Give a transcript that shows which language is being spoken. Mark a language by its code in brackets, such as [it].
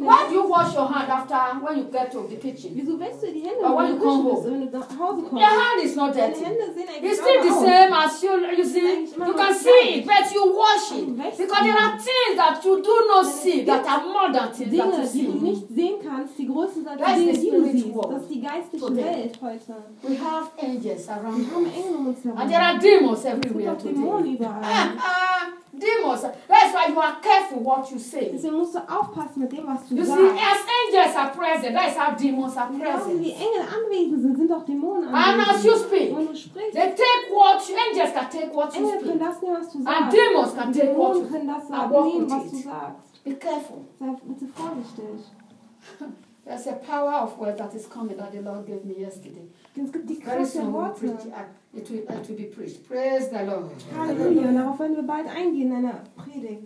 [en] Why do you wash your hand after when you get to the kitchen? [de] Wieso wäschst du die Hände? [en] Or when you come home? [de] Wenn du nach Hause kommst. [en] Your hand is not dirty. It's still the same as you, you see. You can see it, but you wash it. Because there are things that you do not see that are more than things that you see. [de] Dinge, die du nicht sehen kannst, die großen Sachen, die du siehst. Das ist die geistliche Welt heute. [en] We have angels around [de] us. Wir haben Engel um uns herum. [en] And there are demons everywhere today. Demons. That's why you are careful what you say. [de] Sie musst du aufpassen mit dem, was du [en] you You see, as angels are present, that's how demons are present. [de] Wie Engel anwesend sind, sind auch Dämonen anwesend. [en] And as you speak, [de] wenn du sprichst, [en] they take what you, angels can take what [de] Engel [en] you speak. [de] Können das nehmen, was du sagst. [en] And demons can [de] Dämonen [en] take what you [de] können das nehmen, was du sagst. [en] Be careful. [de] Sei bitte vorsichtig. [en] There's a power of word that is coming that the Lord gave me yesterday. [de] Die Worte. [en] It will be preached. Praise the Lord. [de] Halleluja. Und darauf werden wir bald eingehen in einer Predigt.